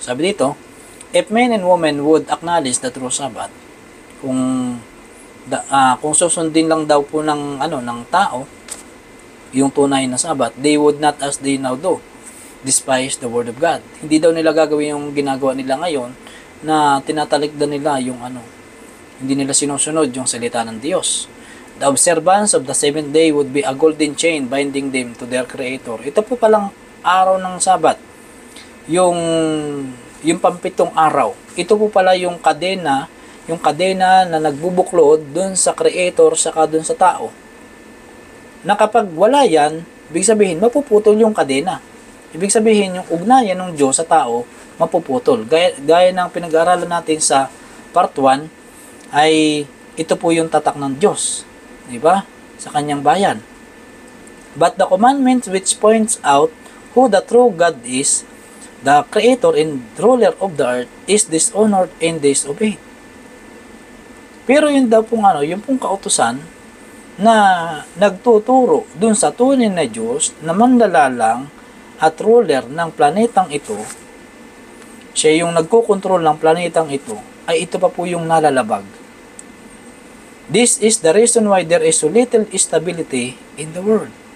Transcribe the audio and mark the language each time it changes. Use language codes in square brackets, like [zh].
[tl] Sabi dito, [en] if men and women would acknowledge the true Sabbath, [tl] kung susundin lang daw po ng ng tao yung tunay na Sabbath, [en] they would not, as they now do, despise the word of God. [tl] Hindi daw nila gagawin yung ginagawa nila ngayon na tinatalikdan nila yung hindi nila sinusunod yung salita ng Diyos. [en] The observance of the seventh day would be a golden chain binding them to their Creator. [tl] Ito po palang araw ng Sabat. Yung pampitong araw. Ito po pala yung kadena na nagbubuklod dun sa Creator saka dun sa tao. Na kapag wala yan, ibig sabihin mapuputol yung kadena. Ibig sabihin yung ugnayan ng Diyos sa tao mapuputol. Gaya ng pinag-aaralan natin sa part 1 ay ito po yung tatak ng Diyos, di ba? Sa kanyang bayan. [en] But the commandment which points out who the true God is, the creator and ruler of the earth, is dishonored and disobeyed. [tl] Pero yun daw pong yung pong kautusan na nagtuturo dun sa tunay na Diyos na manlalalang at ruler ng planetang ito, siya yung nagkokontrol ng planetang ito, ay ito pa po yung nalalabag. [en] This is the reason why there is so little stability in the world.